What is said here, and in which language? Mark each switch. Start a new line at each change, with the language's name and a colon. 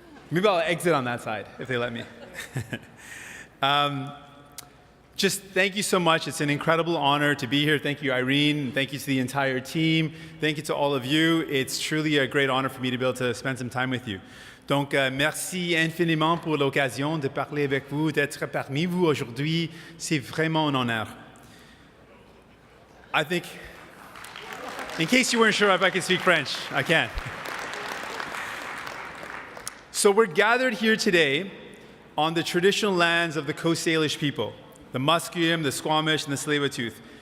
English: Maybe I'll exit on that side if they let me. Just thank you so much. It's an incredible honor to be here. Thank you, Irene. Thank you to the entire team. Thank you to all of you. It's truly a great honor for me to be able to spend some time with you.
French: Donc, merci infiniment pour l'occasion de parler avec vous, d'être parmi vous aujourd'hui. C'est vraiment un honneur.
English: I think, in case you weren't sure if I can speak French, I can. So we're gathered here today on the traditional lands of the Coast Salish people, the Musqueam, the Squamish, and the Tsleil-Waututh.